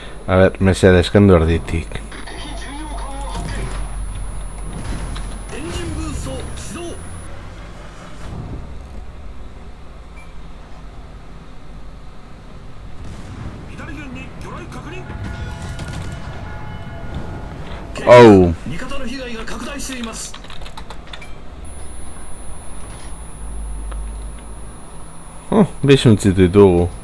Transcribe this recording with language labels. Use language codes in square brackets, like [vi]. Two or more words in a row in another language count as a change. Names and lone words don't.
[eu] A ber, mesedez, kendu erditik. [ja] エンジンブースト始動 左舷に魚雷確認 Oh. 味方の被害が拡大しています [eu] Oh, bisuntzitu ditugu.